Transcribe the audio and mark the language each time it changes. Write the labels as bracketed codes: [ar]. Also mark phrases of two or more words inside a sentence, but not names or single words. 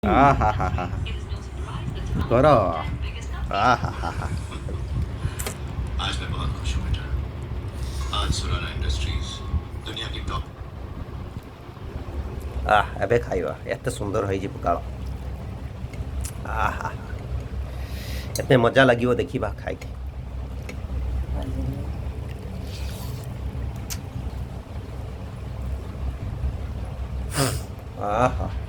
[hi] आ हा हा हा करो आ हा हा हा आज मैं बहुत खुश हूँ बेटा। आज सुराना इंडस्ट्रीज दुनिया की टॉप [or] ଏବେ ଖାଇବା ଏତେ ସୁନ୍ଦର ହେଇଛି ପଖାଳ ଆହା ଏତେ ମଜା ଲାଗିବ ଦେଖିବା ଖାଇକି ଆହା